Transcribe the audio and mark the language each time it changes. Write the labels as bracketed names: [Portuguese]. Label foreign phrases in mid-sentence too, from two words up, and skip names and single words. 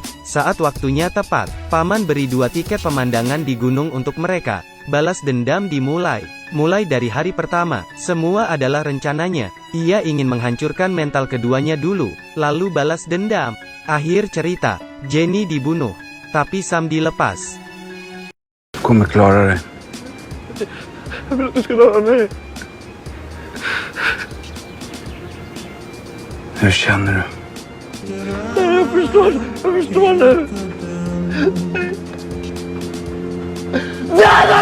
[Indonesian] Saat waktunya tepat, Paman beri 2 tiket pemandangan di gunung untuk mereka. Balas dendam dimulai. Mulai dari hari pertama, semua adalah rencananya. Ia ingin menghancurkan mental keduanya dulu, lalu balas dendam. Akhir cerita, Jenny dibunuh, tapi Sam dilepas. [Swedish] Kommer klara det. Jag vill att du ska röra mig. Hur känner du? Jag förstår nu. Döda mig!